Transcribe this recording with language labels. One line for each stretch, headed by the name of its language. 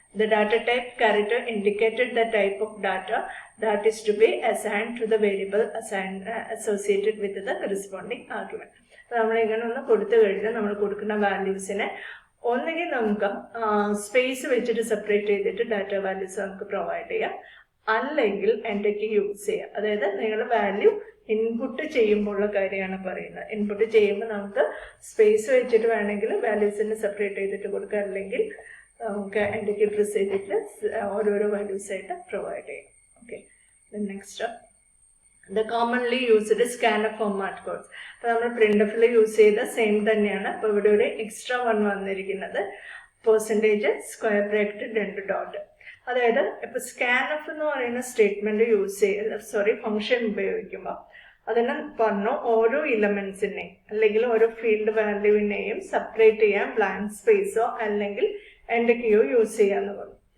English: The data type character indicated the type of data that is to be assigned to the variable associated with the corresponding argument.
Malayalam: നമ്മൾ ഇങ്ങനെ ഒന്ന് കൊടുത്തു കഴിഞ്ഞാൽ നമ്മൾ കൊടുക്കുന്ന വാല്യൂസിനെ ഒന്നുകിൽ നമുക്ക് സ്പേസ് വെച്ചിട്ട് സെപ്പറേറ്റ് ചെയ്തിട്ട് ഡാറ്റ വാല്യൂസ് നമുക്ക് പ്രൊവൈഡ് ചെയ്യാം, അല്ലെങ്കിൽ എന്തൊക്കെ യൂസ് ചെയ്യാം. അതായത് നിങ്ങൾ വാല്യൂ ഇൻപുട്ട് ചെയ്യുമ്പോഴുള്ള കാര്യമാണ് പറയുന്നത്. ഇൻപുട്ട് ചെയ്യുമ്പോൾ നമുക്ക് സ്പേസ് വെച്ചിട്ട് വേണമെങ്കിൽ വാല്യൂസിനെ സെപ്പറേറ്റ് ചെയ്തിട്ട് കൊടുക്കാം, അല്ലെങ്കിൽ നമുക്ക് എന്തൊക്കെ പ്രസ് ചെയ്തിട്ട് ഓരോരോ വാല്യൂസ് ആയിട്ട് പ്രൊവൈഡ് ചെയ്യാം.
English: Okay, next the commonly used scanf format codes.
Malayalam: അപ്പോൾ നമ്മൾ പ്രിന്റ്എഫിൽ യൂസ് ചെയ്ത സെയിം തന്നെയാണ്. അപ്പോൾ ഇവിടെ ഒരു എക്സ്ട്രാ വൺ വന്നിരിക്കുന്നത് %, ബ്രാക്കറ്റ് 2 ഡോട്ട്. അതായത് ഇപ്പോൾ സ്കാൻഎഫ് എന്ന് പറയുന്ന സ്റ്റേറ്റ്മെന്റ് ഫംഗ്ഷൻ ഉപയോഗിക്കുമ്പോൾ അതിന് പറഞ്ഞു ഓരോ ഇലമെന്റ്സിനെയും അല്ലെങ്കിൽ ഓരോ ഫീൽഡ് വാല്യൂവിനെയും സെപ്പറേറ്റ് ചെയ്യാൻ ബ്ലാങ്ക് സ്പേസോ അല്ലെങ്കിൽ എന്തൊക്കെയോ യൂസ് ചെയ്യാന്ന് പറഞ്ഞു.